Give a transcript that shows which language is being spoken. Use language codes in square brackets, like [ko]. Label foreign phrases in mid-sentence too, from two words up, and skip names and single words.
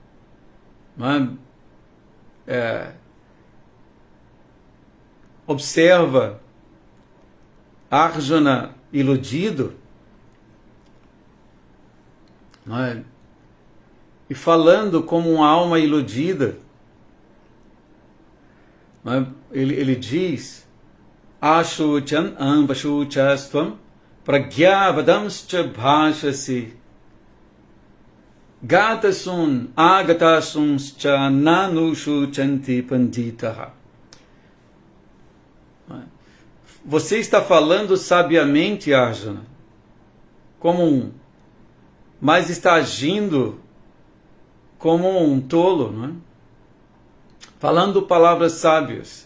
[pt] observa Arjuna iludido, e falando como uma alma iludida, ele diz, [sa] अशोच्यान् अन्वशोचस्त्वं प्रज्ञावादांश्च भाषसे गतासून् अगतासूंश्च नानुशोचन्ति पण्डिताः. [pt] Você está falando sabiamente, Arjuna, mas está agindo como um tolo, não é? Falando palavras sábias.